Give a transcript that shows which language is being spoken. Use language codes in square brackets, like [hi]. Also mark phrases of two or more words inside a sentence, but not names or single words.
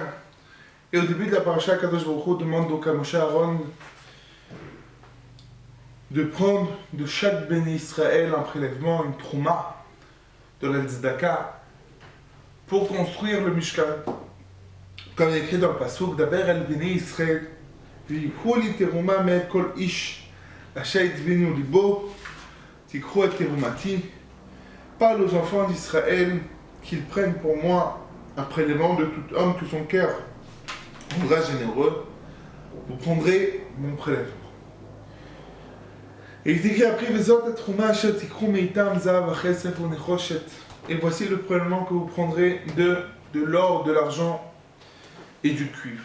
[fr] Et au début de la paracha, [he] קדוש ברוך הוא [fr] demande donc à Moshe Aaron de prendre de chaque [he] בני ישראל [fr] un prélèvement, une trouma de la tzedaka pour construire le Mishkan. Comme il est écrit dans le pasuk, [he] דבר אל בני ישראל. ויקחו לי תרומה מאת כל איש אשר יתבינו ליבו, תיקחו את תרומתי. [fr] Parle aux enfants d'Israël qu'ils prennent pour moi un prélèvement de tout homme que son cœur rendra généreux. Vous prendrez mon prélèvement. Et il est écrit après, et voici le prélèvement que vous prendrez de l'or, de l'argent et du cuivre.